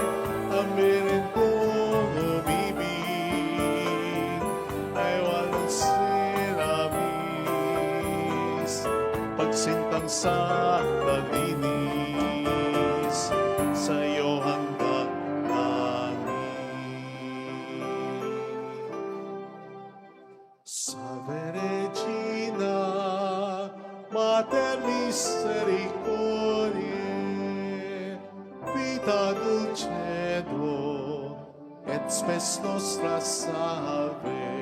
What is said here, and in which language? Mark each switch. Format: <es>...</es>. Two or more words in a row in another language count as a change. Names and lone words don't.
<tl>Amirin kong umibig ay walang sinamis, pagsintang sa nalinis sa'yo hanggang langit.</tl> <la>Salve Regina, Mater Misericordiae, vita dulcedo, et spes nostra salve.</la>